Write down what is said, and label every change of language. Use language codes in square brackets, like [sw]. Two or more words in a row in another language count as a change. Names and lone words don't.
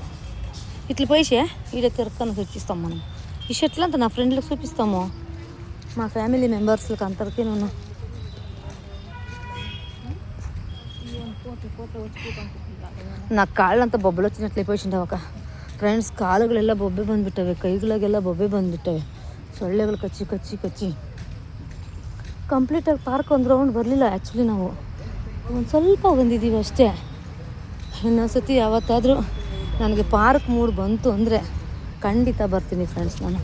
[te] ఇట్లా పోయిసే ఈడ తిరక్కని చూపిస్తాం మనం. ఈ షర్ట్లు అంతా నా ఫ్రెండ్లకు చూపిస్తాము, మా ఫ్యామిలీ మెంబర్స్కి అందరికీ. నేను నా కాళ్ళంతా బొబ్బలు వచ్చినట్లు అయిపోయిండవు ఒక ಫ್ರೆಂಡ್ಸ್. [kn] ಕಾಲುಗಳೆಲ್ಲ ಬೊಬ್ಬೆ ಬಂದುಬಿಟ್ಟವೆ, ಕೈಗಳಿಗೆಲ್ಲ ಬೊಬ್ಬೆ ಬಂದುಬಿಟ್ಟವೆ, ಸೊಳ್ಳೆಗಳು ಕಚ್ಚಿ. ಕಂಪ್ಲೀಟಾಗಿ ಪಾರ್ಕ್ ಒಂದು ರೌಂಡ್ ಬರಲಿಲ್ಲ ಆ್ಯಕ್ಚುಲಿ. ನಾವು ಒಂದು ಸ್ವಲ್ಪ ಬಂದಿದ್ದೀವಿ ಅಷ್ಟೇ. ಇನ್ನೊಂದು ಸತಿ ಯಾವತ್ತಾದರೂ ನನಗೆ ಪಾರ್ಕ್ ಮೂಡ್ ಬಂತು ಅಂದರೆ ಖಂಡಿತ ಬರ್ತೀನಿ ಫ್ರೆಂಡ್ಸ್ ನಾನು.